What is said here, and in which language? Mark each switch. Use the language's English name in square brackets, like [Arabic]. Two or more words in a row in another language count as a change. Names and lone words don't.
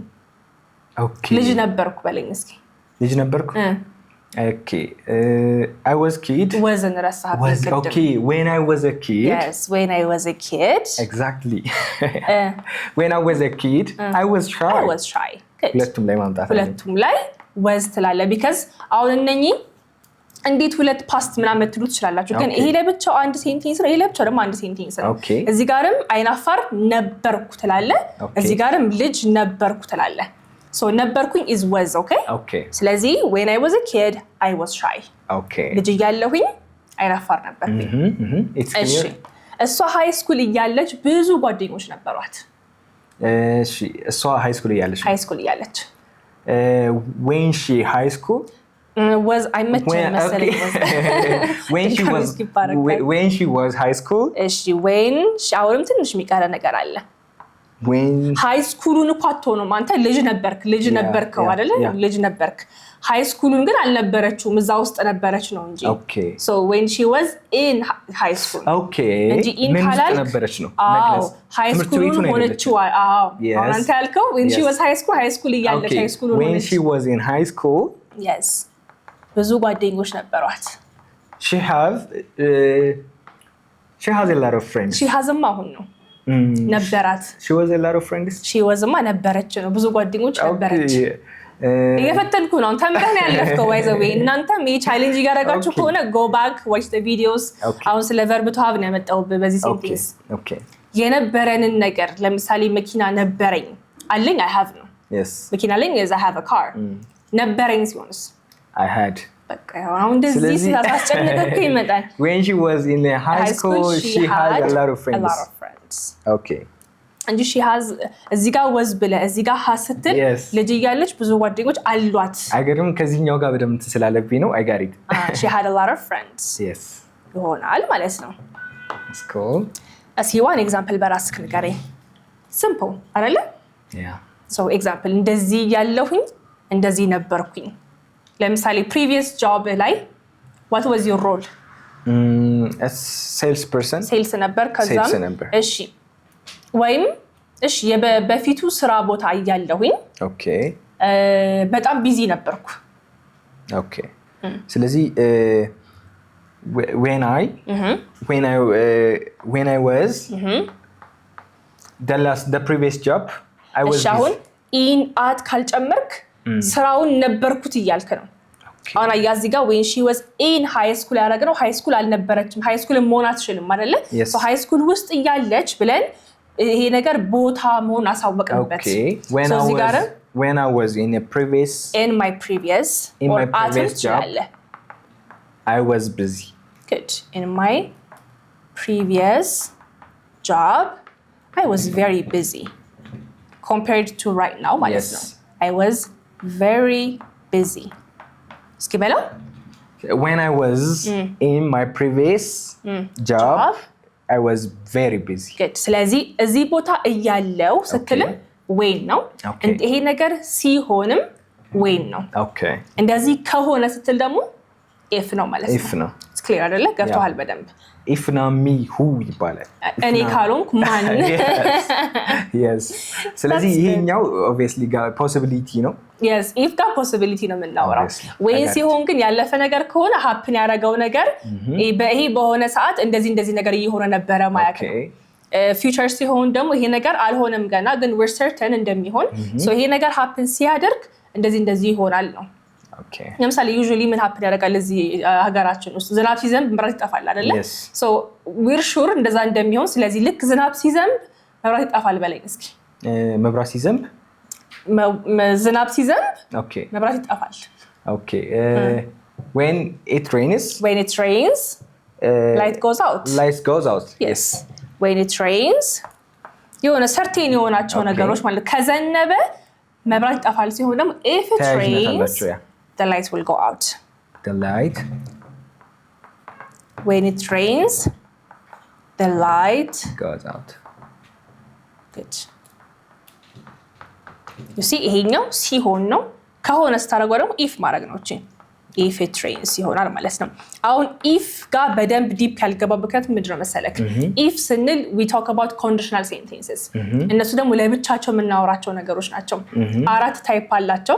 [English] okay [Amharic] ልጅ ነበርኩ በለኝ እስኪ ልጅ ነበርኩ [English] okay I was kid wasn't was okay when I was a kid yes when I was a kid exactly when I was a kid I was shy good [Amharic] ሁለቱም ላይ ማምጣት ሁለቱም ላይ was ትላለ because አሁን እነኚህ እንዴት ሁለት ፓስት ምናምን መትሉት ይችላልላችሁ ግን ይሄ ለብቻው አንድ ሴንቴንስ ነው ይሄ ለብቻው ደግሞ አንድ ሴንቴንስ ነው እዚህ ጋርም አይናፋር ነበርኩ ትላለ እዚህ ጋርም ልጅ ነበርኩ ትላለ so ነበርኩኝ [English] is was okay [Amharic] ስለዚህ [English] when I was a kid I was shy [Amharic] ልጅ እያለሁኝ አይናፋር ነበርኩኝ እሺ እሷ [English] high school [Amharic] እያለች ብዙ ጓደኞች ነበሯት እሺ እሷ [English] high school [Amharic] እያለች [English] when she high school was I met መሰለኝ when she was high school [Amharic] እሺ when አሁንም ትንሽ የሚቀረ ነገር አለ [English] when high schoolን [Amharic] እኮ አትሆንም አንተ ልጅ ነበርከው አይደለ ልጅ ነበርክ [English] high schoolን [Amharic] ግን አልነበረችውም እዛ ውስጥ ነበረች ነው እንጂ [English] so when she was in high school [Amharic] እንጂ in ካላል ነበረች ነው መግለጽ [English] high schoolን [Amharic] ሆነችው አንተ ያልከው [English] when she was high school [Amharic] እያለች [English] high schoolን [Amharic] ሆነች [English] when she was in high school [Amharic] yes ብዙ ጓደኞች ነበሯት [English] she has a lot of friends she has [Amharic] አሁን ነው ነበራት [English] she was a lot of friends she was [Amharic] ነበረች ነው ብዙ ጓደኞች ነበረች እየፈተንኩ ነው ተምረን ያለፍከው ወይዘው እናንተም ቻሌንጅ ያደረጋችሁ ከሆነ [English] go back watch the videos [Amharic] አሁን ስለ [English] verb to have [Amharic] ነው የመጣው በዚህ ሴንቴንስ የነበረንን ነገር ለምሳሌ መኪና ነበረኝ አለኝ [English] I have [Amharic] ነው መኪና አለኝ [English] is I have a car [Amharic] ነበረኝ ሲሆንስ [English] I had [Amharic] በቃ አሁን እንደዚህ ሲያስጨንቅክ ይመጣል [English] when she was in the high school she had a lot of friends okay and she has [Amharic] እዚህ ጋር was ብለ እዚህ ጋር has ስትል ልጅ እያለች ብዙ ጓደኞች አሏት አይገርም ከዚህኛው ጋር በደምብ ስለለብኝ ነው [English] I got it she had a lot of friends yes [Amharic] ይሆናል ማለት ነው [English] it's cool [Amharic] እስኪ [English] one example [Amharic] በራስክ ንገረኝ simple አይደለ [English] yeah so example [Amharic] እንደዚህ ያለሁኝ እንደዚህ ነበርኩኝ ለምሳሌ [English] previous job [Amharic] ላይ [English] what was your role as salesperson [Amharic] sales ነበር ከዛም እሺ ወይም እሺ በፊቱ ስራ ቦታ እያለሁኝ ኦኬ በጣም ቢዚ ነበርኩ [English] ኦኬ ስለዚህ when I was the previous job I was [Amharic] አሁን [English] in at [Amharic] ካልጨመርክ ስራውን ነበርኩት እያልክ ነው አሁን ያዚህ ጋር [English] when she was in high school [Amharic] ያረጋው [English] high school [Amharic] አልነበረችም [English] high school [Amharic] መሆን አትችልም አይደለ [English] so high school [Amharic] ውስጥ እያለች ብለን ይሄ ነገር ቦታ መሆን አሳወቅንበት [English] when I was in my previous job I was busy good in my previous job I was very busy compared to right now [Amharic] ማለት ነው [English] I was very busy እስኪበለው when I was in my previous job I was very busy [Amharic] good ስለዚህ እዚህ ቦታ እያለው ስትል when ነው ይሄ ነገር ሲሆንም when ነው [English] okay [Amharic] እንደዚህ ከሆነ ስትል ደግሞ if ነው ማለት ነው if ነው [English] it's clear [Amharic] አይደለ ገብቷል በደንብ [English] if not me who ይባላል [Amharic] እኔ ካልሆንኩ ማን yes ስለዚህ ይሄኛው [English] obviously possibility [Amharic] ነው yes if ጋር possibility ነው የምናወራው when ሲሆን ግን ያለፈ ነገር ከሆነ happen ያደረገው ነገር ይሄ በሆነ ሰዓት እንደዚህ ነገር እየሆነ ነበር ማለት ነው future ሲሆን ደግሞ ይሄ ነገር አልሆነም ገና ግን [English] we're certain [Amharic] እንደሚሆን so ይሄ ነገር happen ሲያደርግ እንደዚህ ይሆናል ነው [English] okay [Amharic] ለምሳሌ usually ምን happen ያደርጋል እዚህ ሀገራችን ውስጥ ዝናብ ሲዘንብ መብራት ይጠፋል አይደለ [English] so we're sure [Amharic] እንደዛ እንደሚሆን ስለዚህ ልክ ዝናብ ሲዘንብ መብራት ይጠፋል በላይ እስኪ መብራት ሲዘንብ ዝናብ ሲዘንብ okay መብራት ይጠፋል [English] okay when it rains light goes out yes when it rains [Amharic] የሆነ certain የሆናቸው ነገሮች ማለት ከዘነበ መብራት ይጠፋል ሲሆን ደግሞ [English] if it rains the light will go out when it rains the light goes out good you see [Amharic] ይሄኛው ሲሆን ነው ከሆነ ስታረጋው ደግሞ if ማድረግ ነው እቺ [English] if it rains [Amharic] ይሆናል ማለት ነው አሁን if ጋር በደንብ ዲፕ ያልገባበት ምንድነው መሰለክ if ስንል [English] we talk about conditional sentences [Amharic] እነሱ ደግሞ ለብቻቸው የምናወራቸው ነገሮች ናቸው አራት ታይፕ አላቸው